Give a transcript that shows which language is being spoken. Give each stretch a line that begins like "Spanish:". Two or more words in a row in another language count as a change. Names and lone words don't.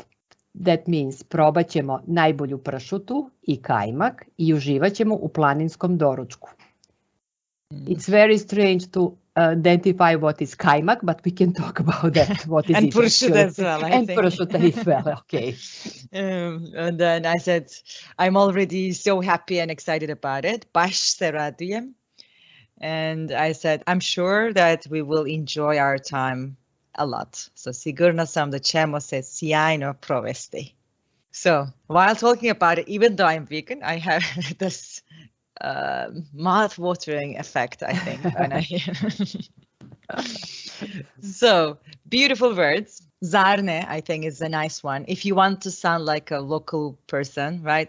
English: That means
Croatian: probat ćemo najbolju pršutu I kajmak I uživat ćemo u planinskom doručku.
English: It's very strange to identify what is kajmak, but we can talk about that. What is And it pršut actually? as well, I And think. pršut as well, okay. And then I said, I'm already so happy and excited about it.
Croatian: Baš se radujem.
English: And I said, I'm sure that we will enjoy our time a lot.
Croatian: So sigurna sam da ćemo se sjajno provesti.
English: So while talking about it, even though I'm vegan, I have this mouth-watering effect, I think, when I hear. So beautiful words. Zarne, I think, is a nice one. If you want to sound like a local person, right?